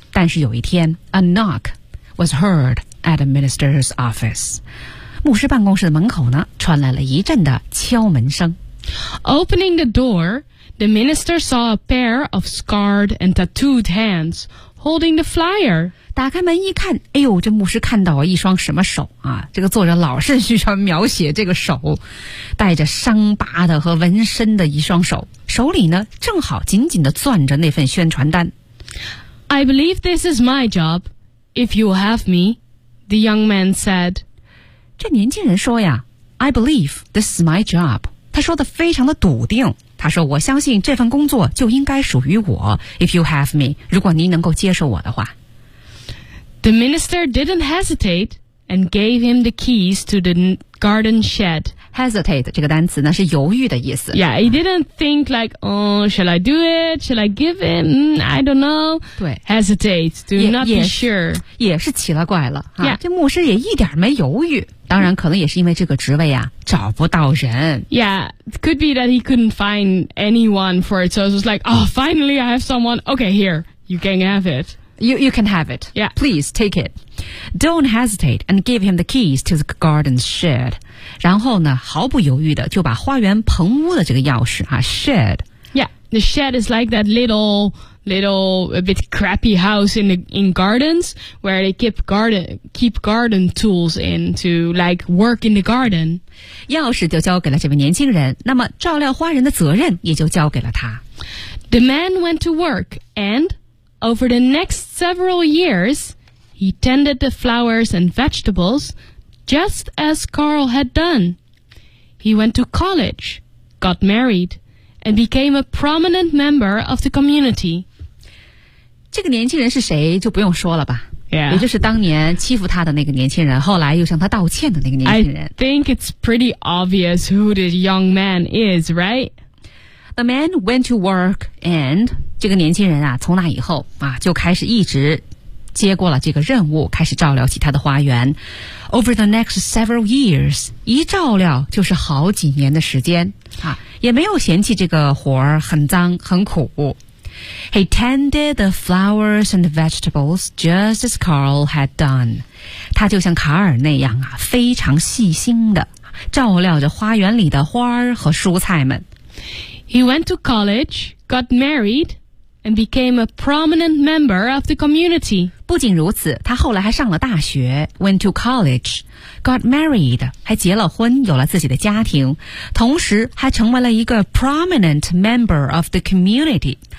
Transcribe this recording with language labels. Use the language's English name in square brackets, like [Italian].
[Chinese] 但是有一天 [English] a knock was heard at the minister's office. [Chinese] 牧师办公室的门口呢，传来了一阵的敲门声。 [English] Opening the door, the minister saw a pair of scarred and tattooed hands holding the flyer. [Chinese] 打开门一看，哎呦，这牧师看到一双什么手啊？这个作者老是喜欢描写这个手，带着伤疤的和纹身的一双手，手里呢正好紧紧地攥着那份宣传单。 [English] I believe this is my job, if you have me, the young man said. [Chinese] 这年轻人说呀 [English] I believe this is my job. [Chinese] 他说的非常的笃定。他说我相信这份工作就应该属于我 [English] if you have me, [Chinese] 如果您能够接受我的话。 [English] The minister didn't hesitate and gave him the keys to the garden shed. [Chinese] Hesitate 这个单词呢是犹豫的意思。 [English] Yeah, he didn't think like, oh, shall I do it? Shall I give him? I don't know. [Chinese] 对 [English] Hesitate, do not be sure. [Chinese] 也是奇了怪了。啊、 [English] yeah. [Chinese] 这牧师也一点没犹豫。当然可能也是因为这个职位啊找不到人。 [English] Yeah, it could be that he couldn't find anyone for it. So it was like, oh, finally I have someone. Okay, here, you can have it. You can have it. Yeah. Please take it. Don't hesitate and give him the keys to the garden shed. [Chinese] 然后呢毫不犹豫的就把花园棚屋的这个钥匙啊 shed. [English] Yeah, the shed is like that little a bit crappy house in gardens where they keep garden tools in to like work in the garden. [Chinese] 钥匙就交给了这位年轻人，那么照料花园的责任也就交给了他。 [English] The man went to work, and over the next several years, he tended the flowers and vegetables just as Carl had done. He went to college, got married, and became a prominent member of the community. [Chinese] 这个年轻人是谁就不用说了吧、 [English] yeah. [Chinese] 也就是当年欺负他的那个年轻人后来又向他道歉的那个年轻人 [English] I think it's pretty obvious who the young man is, right? The man went to work and [Chinese] 这个年轻人啊从那以后啊就开始一直接过了这个任务，开始照料起他的花园。 [English] Over the next several years, [Chinese] 一照料就是好几年的时间，啊，也没有嫌弃这个活儿很脏很苦。 [English] He tended the flowers and vegetables just as Carl had done. [Chinese] 他就像卡尔那样啊，非常细心的照料着花园里的花儿和蔬菜们。 [English] He went to college, got married, and became a prominent member of the community. [Chinese] 不仅如此，他后来还上了大学 , [English] went to college, got married, [Chinese] 还结了婚，有了自己的家庭，同时还成为了一个 [English] prominent member of the community.